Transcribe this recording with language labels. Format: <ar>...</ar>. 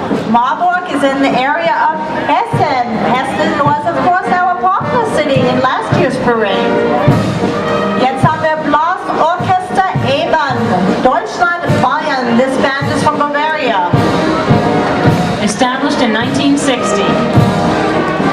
<en>Marburg is in the area of Hessen. Hessen was, of course, our partner city in last year's parade.</en> <de>Jetzt haben wir Blasorchester Ebern, Deutschland, Bayern.</de> <en>This band is from Bavaria. Established in 1960.</en>